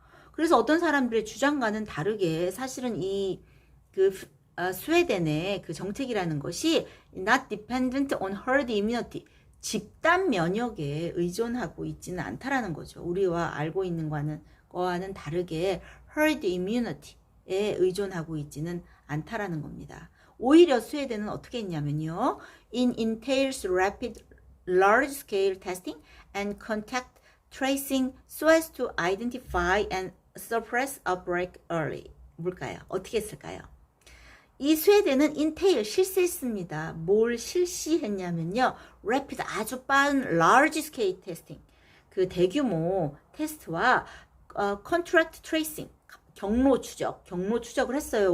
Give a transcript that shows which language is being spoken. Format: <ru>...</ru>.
<ko>그래서 어떤 사람들의 주장과는 다르게 사실은 스웨덴의 그 정책이라는 것이</ko> <en>not dependent on herd immunity,</en> <ko>집단 면역에 의존하고 있지는 않다라는 거죠. 우리와 알고 있는 거와는 다르게 herd immunity에 의존하고 있지는 않다라는 겁니다. 오히려 스웨덴은 어떻게 했냐면요.</ko> <en>It entails rapid large-scale testing and contact tracing so as to identify and suppress outbreak early.</en> <ko>뭘까요? 어떻게 했을까요? 이 스웨덴은 entail, 실시했습니다. 뭘 실시했냐면요. rapid, 아주 빠른</ko> <en>large scale testing,</en> <ko>그 대규모 테스트와</ko> <en>contract tracing,</en> <ko>경로 추적을 했어요.</ko>